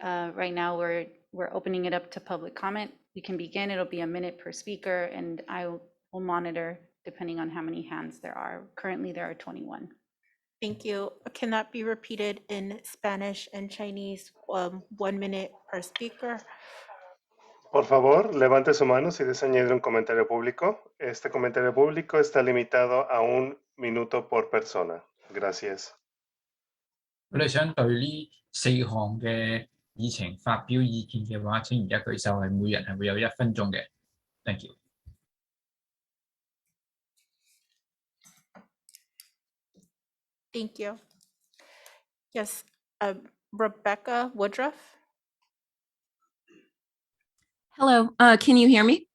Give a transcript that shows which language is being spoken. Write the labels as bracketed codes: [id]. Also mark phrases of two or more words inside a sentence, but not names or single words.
[en] Right now, we're opening it up to public comment. We can begin. It'll be a minute per speaker, and I will monitor depending on how many hands there are. Currently, there are 21. Thank you. Can that be repeated in Spanish and Chinese? 1 minute per speaker. [es] Por favor, levante su mano si desea añadir un comentario público. Este comentario público está limitado a 1 minuto por persona. Gracias. [yue] 如果你想對呢4項嘅議程發表意見嘅話，請而家舉手，係每人係會有1分鐘嘅。 [en] Thank you. Thank you. Yes, Rebecca Woodruff. Hello, can you hear me?